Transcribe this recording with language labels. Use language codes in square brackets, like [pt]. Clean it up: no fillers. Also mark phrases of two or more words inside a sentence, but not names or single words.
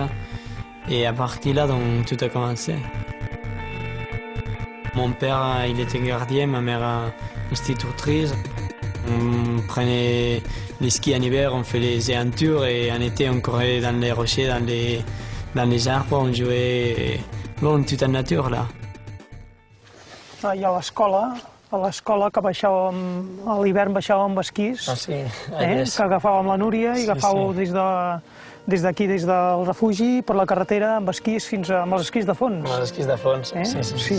[fr] Et à partir de là, donc, tout a commencé. Mon père, il était gardien, ma mère, institutrice. On prenait les skis en hiver, on fait les aventures et en été, on courait dans les rochers, dans les arbres, on jouait bon, toute la nature là. [ca] I a l'escola que baixàvem, a l'hivern baixàvem amb esquís, sí, que agafàvem la Núria i agafàveu des d'aquí, des del refugi, per la carretera, amb esquís fins amb els esquís de fons. Amb els esquís de fons, sí.